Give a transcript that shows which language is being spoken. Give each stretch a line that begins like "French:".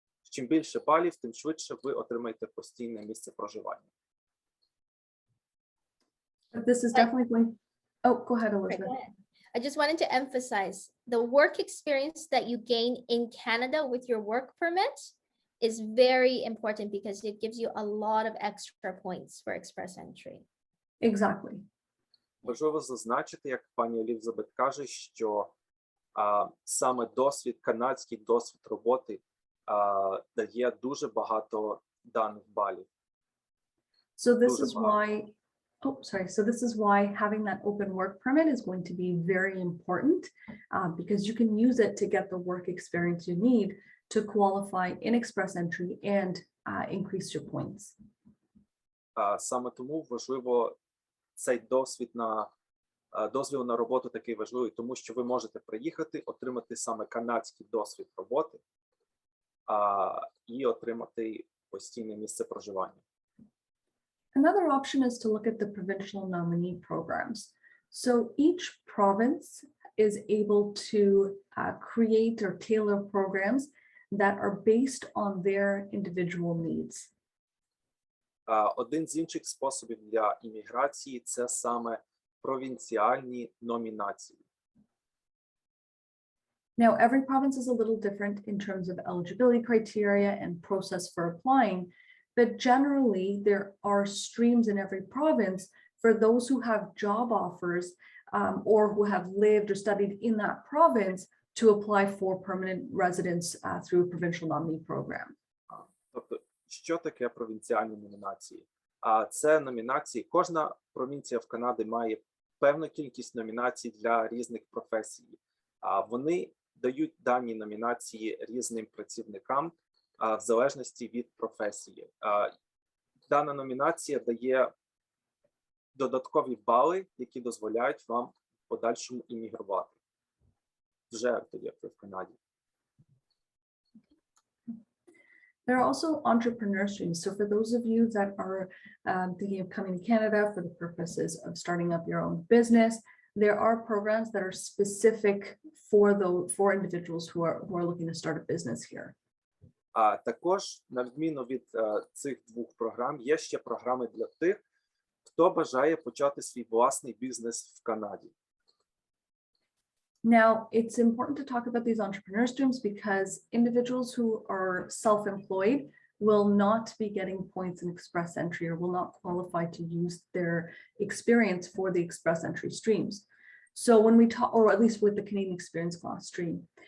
Ukrainian: Чим більше балів, тим швидше ви отримаєте постійне місце проживання.
English: This is definitely going. Oh, go ahead, Elizabeth. Go ahead. I just wanted to emphasize the work experience that you gain in Canada with your work permit is very important because it gives you a lot of extra points for Express Entry. Exactly.
Ukrainian: Важливо зазначити, як пані Елізабет каже, що саме канадський досвід роботи дає дуже багато даних балів.
English: So this is why. So this is why having that open work permit is going to be very important because you can use it to get the work experience you need to qualify in Express Entry and increase your points.
Ukrainian: Саме тому важливо цей дозвіл на роботу такий важливий, тому що ви можете приїхати, отримати саме канадський досвід роботи і отримати постійне місце проживання.
English: Another option is to look at the provincial nominee programs. So each province is able to create or tailor programs that are based on their individual needs.
Ukrainian: Один з інших способів для імміграції – це саме провінціальні номінації.
English: Now, every province is a little different in terms of eligibility criteria and process for applying, but generally there are streams in every province for those who have job offers or who have lived or studied in that province to apply for permanent residence through a provincial nominee program.
Ukrainian: Тобто, що таке провінціальні номінації? Це номінації, кожна провінція в Канаді має певну кількість номінацій для різних професій. Вони дають дані номінації різним працівникам в залежності від професії. Дана номінація дає додаткові бали, які дозволяють вам в подальшому іммігрувати. Вже тоді, як ви в Канаді.
English: There are also entrepreneur streams. So for those of you that are thinking of coming to Canada for the purposes of starting up your own business, there are programs that are specific for individuals who are looking to start a business here.
Ukrainian: Також, на відміну від цих двох програм, є ще програми для тих, хто бажає почати свій власний бізнес в Канаді.
English: Now, it's important to talk about these entrepreneur streams because individuals who are self-employed will not be getting points in Express Entry or will not qualify to use their experience for the Express Entry streams. So when we talk, or at least with the Canadian Experience Class stream.